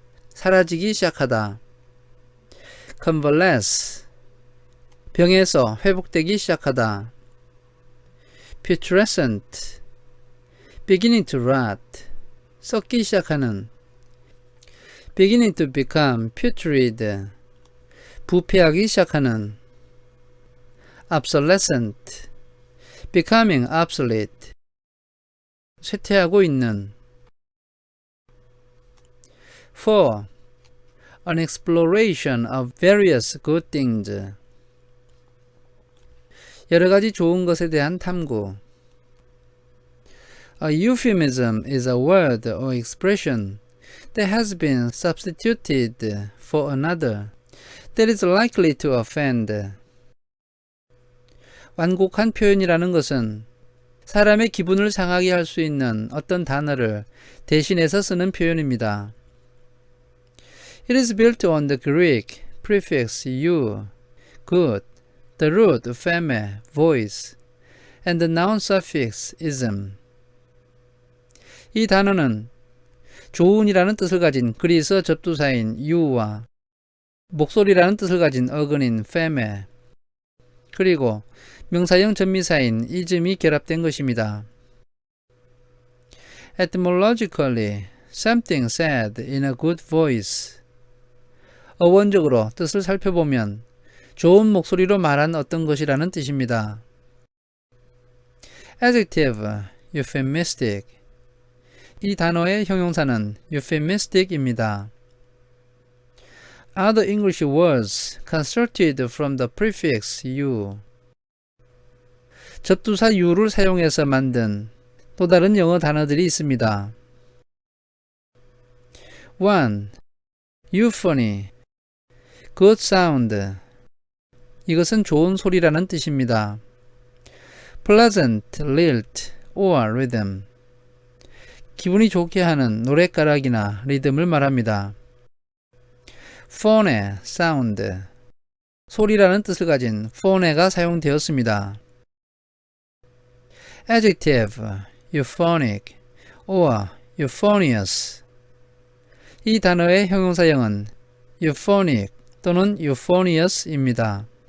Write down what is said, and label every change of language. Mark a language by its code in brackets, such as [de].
[ko] 사라지기 시작하다. Convalesce, 병에서 회복되기 시작하다. [en] Putrescent, beginning to rot. [ko] 썩기 시작하는. [en] Beginning to become putrid. [ko] 부패하기 시작하는. [en] Obsolescent, becoming obsolete. [ko] 쇠퇴하고 있는. [en] 4. An exploration of various good things. [ko] 여러 가지 좋은 것에 대한 탐구. [en] A euphemism is a word or expression that has been substituted for another that is likely to offend. [ko] 완곡한 표현이라는 것은 사람의 기분을 상하게 할 수 있는 어떤 단어를 대신해서 쓰는 표현입니다. [en] It is built on the Greek prefix u, good, the root feme, voice, and the noun suffix ism. [ko] 이 단어는 좋은이라는 뜻을 가진 그리스 접두사인 you와 목소리라는 뜻을 가진 어근인 fem에 그리고 명사형 전미사인 ism이 결합된 것입니다. [en] Etymologically, something said in a good voice. [ko] 어원적으로 뜻을 살펴보면 좋은 목소리로 말한 어떤 것이라는 뜻입니다. [en] Adjective, euphemistic. [ko] 이 단어의 형용사는 euphemistic입니다. [en] Other English words constructed from the prefix u. [ko] 접두사 u를 사용해서 만든 또 다른 영어 단어들이 있습니다. [en] 1. Euphony, good sound. [ko] 이것은 좋은 소리라는 뜻입니다. [en] Pleasant lilt or rhythm. [ko] 기분이 좋게 하는 노랫가락이나 리듬을 말합니다. [en] phone, sound. [ko] 소리라는 뜻을 가진 phone가 사용되었습니다. [en] Adjective, euphonic or euphonious. [ko] 이 단어의 형용사형은 euphonic 또는 euphonious입니다.